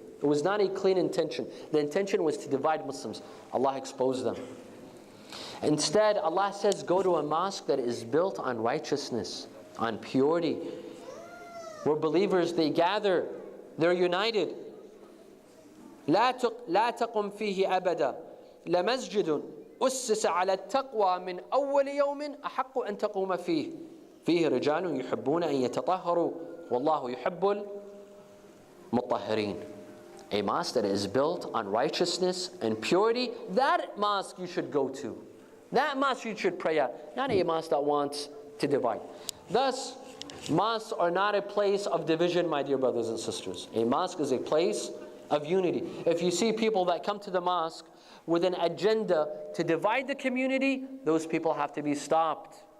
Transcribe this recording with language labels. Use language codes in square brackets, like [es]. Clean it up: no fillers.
[en] It was not a clean intention. The intention was to divide Muslims. Allah exposed them. Instead, Allah says, go to a mosque that is built on righteousness, on purity, where believers, they gather, they're united. [ar] لا تقم فيه أبدا لمسجد أسس على التقوى من أول يوم أحق أن تقوم فيه رجال يحبون أن يتطهروا والله يحب المطهرين. [en] A mosque that is built on righteousness and purity, that mosque you should go to. That mosque you should pray at, not a mosque that wants to divide. Thus, mosques are not a place of division, my dear brothers and sisters. A mosque is a place of unity. If you see people that come to the mosque with an agenda to divide the community, those people have to be stopped.